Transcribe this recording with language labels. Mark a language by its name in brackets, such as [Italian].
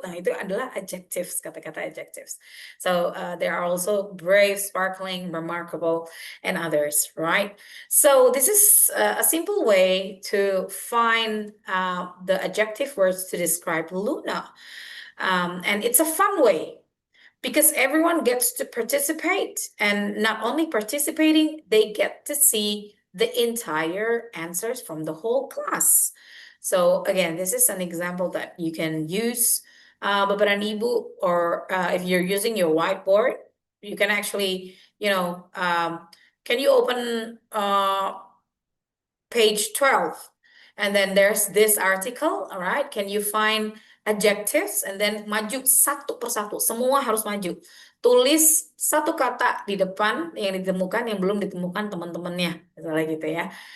[Indonesian] Nah, itu adalah adjectives, kata-kata adjectives. [English] So there are also brave, sparkling, remarkable, and others, right? So this is a simple way to find the adjective words to describe Luna. And it's a fun way because everyone gets to participate, and not only participating, they get to see the entire answers from the whole class. So again, this is an example that you can use, Bapak dan Ibu, or if you're using your whiteboard, you can actually, can you open page 12? And then there's this article, all right? Can you find adjectives? [Indonesian] And then maju satu persatu, semua harus maju. Tulis satu kata di depan yang ditemukan, yang belum ditemukan teman-temannya, misalnya gitu ya.